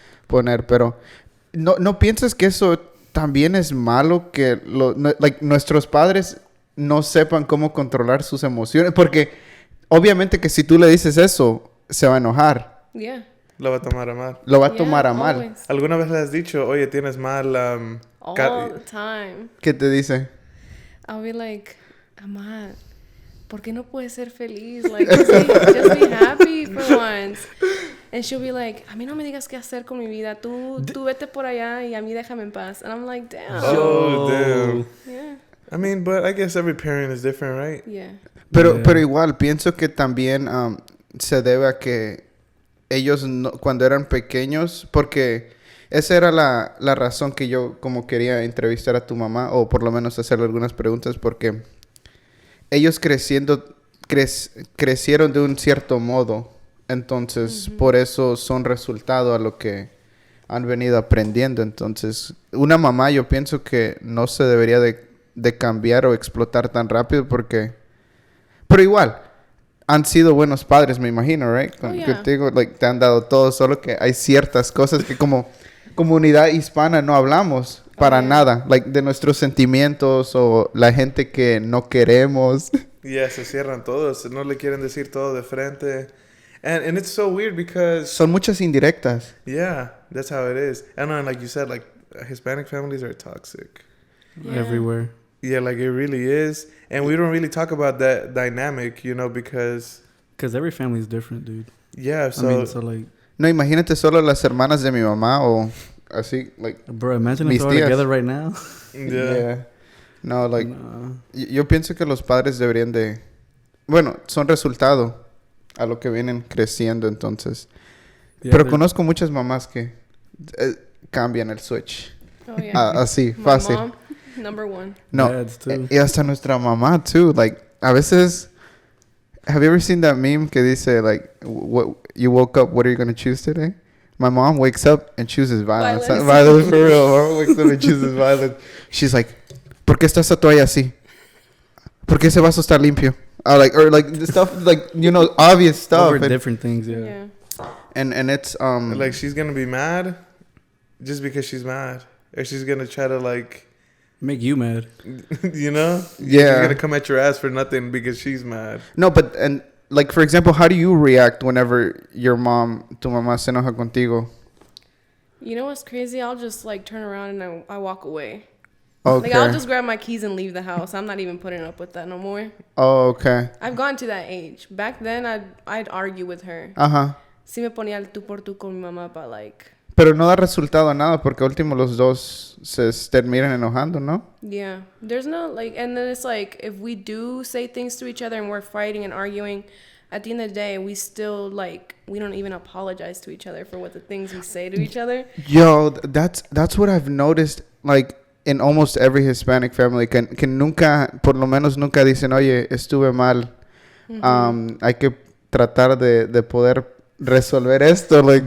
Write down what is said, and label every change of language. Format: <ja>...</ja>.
<es>poner, pero no piensas que eso también es malo que like, nuestros padres no sepan cómo controlar sus emociones, porque obviamente que si tú le dices eso, se va a enojar,</es> <en>Yeah.</en> <es>Lo va a tomar a mal. lo va a</es> <en>Yeah,</en> <es>tomar a mal.</es> <en>always.</en> <es>¿Alguna vez le has dicho, oye, tienes mal...</es> <en>All the time.</en> <es>¿Qué te dice?</es> <en>I'll be like,</en> <es>Amá, ¿por qué no puedes ser feliz?</es> <en>Like, just be happy for once. And she'll be like,</en> <es>a mí no me digas qué hacer con mi vida. Tú vete por allá y a mí déjame en paz.</es> <en>And I'm like, damn. Oh, damn. Yeah. I mean, but I guess every parent is different, right? Yeah.</en> <es>Pero,</es> <en>Yeah.</en> <es>pero igual, pienso que también se debe a que ellos cuando eran pequeños, porque esa era la razón que yo como quería entrevistar a tu mamá, o por lo menos hacerle algunas preguntas, porque ellos crecieron de un cierto modo, entonces por eso son resultado a lo que han venido aprendiendo. Entonces, una mamá yo pienso que no se debería de cambiar o explotar tan rápido porque... Pero igual, han sido buenos padres, me imagino, right?</es> <en>Oh, yeah.</en> <es>Contigo, like, te han dado todo, solo que hay ciertas cosas que como comunidad hispana no hablamos para</es> <en>yeah.</en> <es>nada. Like, de nuestros sentimientos o la gente que no queremos. Yeah, se cierran todos. No le quieren decir todo de frente.</es> <en>And it's so weird because...</en> <es>Son muchas indirectas.</es> <en>Yeah, that's how it is. And then, like you said, like, Hispanic families are toxic. Yeah. Everywhere. Yeah, like, it really is. And we don't really talk about that dynamic, you know, because... Because every family is different, dude. Yeah, so... I mean, so like,</en> <es>No, imagínate solo las hermanas de mi mamá o así, like...</es> <en>bro, imagine if</en> <es>Mis</es> <en>they're all</en> <es>tías.</es> <en>together right now. yeah. No, like... Nah.</en> <es>Yo pienso que los padres deberían de... Bueno, son resultado a lo que vienen creciendo, entonces.</es> <en>Yeah,</en> <es>Pero</es> <en>they're-</en> <es>conozco muchas mamás que cambian el switch.</es> <en>Oh, yeah.</en> <es>Así,</es> <en>My</en> <es>fácil.</es> <en>mom, number one.</en> <es>No,</es> <en>Dads, too.</en> <es>y hasta nuestra mamá,</es> <en>too.</en> <es>Like, a veces...</es> <en>Have you ever seen that meme</en> <es>que dice,</es> <en>like, what you woke up, what are you going to choose today? My mom wakes up and chooses violence. Violence. Violence for real. My mom wakes up and chooses violence. She's like,</en> <es>¿por qué está esa toalla así? ¿Por qué ese vaso está limpio?</es> <en>Or like the stuff, like, you know, obvious stuff. Over And, different things, yeah. Yeah. and it's, Like, she's gonna be mad just because she's mad. Or she's gonna try to, like... Make you mad. you know? Yeah. She's gonna come at your ass for nothing because she's mad. no, but, and, like, for example, how do you react whenever your mom,</en> <es>tu mamá se enoja contigo?</es> <en>You know what's crazy? I'll just like turn around and I walk away. Okay. Like I'll just grab my keys and leave the house. I'm not even putting up with that no more. Oh, okay. I've gone to that age. Back then, I'd argue with her. Ajá.</en> <es>Sí me ponía el tú por tú con mi mamá,</es> <en>but like,</en> <es>Pero no da resultado a nada porque último los dos se terminan enojando, ¿no?</es> <en>yeah. There's no like, and then it's like if we do say things to each other and we're fighting and arguing, at the end of the day, we still like we don't even apologize to each other for what the things we say to each other. Yo, that's what I've noticed, like, in almost every Hispanic family,</en> <es>que nunca, por lo menos nunca dicen, oye, estuve mal, hay que tratar de poder resolver esto, like...</es>